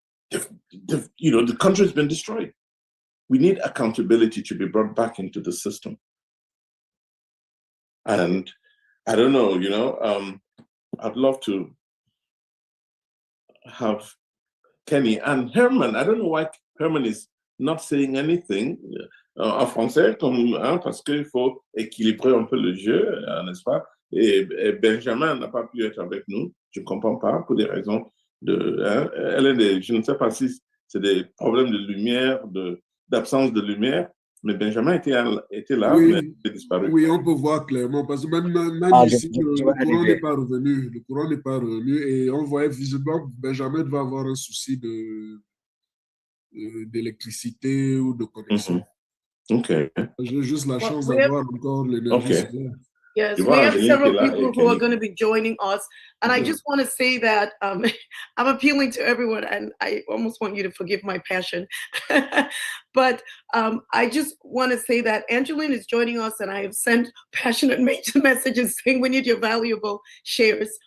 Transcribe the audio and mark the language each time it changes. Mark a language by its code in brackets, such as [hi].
[en] The country's been destroyed. We need accountability to be brought back into the system. And I don't know, I'd love to have Kenny and Herman. I don't know why Herman is not saying anything [fr] en français, parce qu'il faut équilibrer un peu le jeu, n'est-ce pas? Et Benjamin n'a pas pu être avec nous, je ne comprends pas, pour des raisons je ne sais pas si c'est des problèmes de lumière, d'absence de lumière, mais Benjamin était là, oui, mais il est disparu. Oui, on peut voir clairement, parce que même ici, le courant n'est pas revenu. Le courant n'est pas revenu et on voyait visiblement que Benjamin devait avoir un souci d'électricité ou de connexion. [en] Okay. [fr] J'ai juste la chance d'avoir encore l'énergie solaire. [en] Yes, we have several people who are going to be joining us. And I just want to say that I'm appealing to everyone, and I almost want you to forgive my passion. But I just want to say that Angeline is joining us, and I have sent passionate messages saying we need your valuable shares.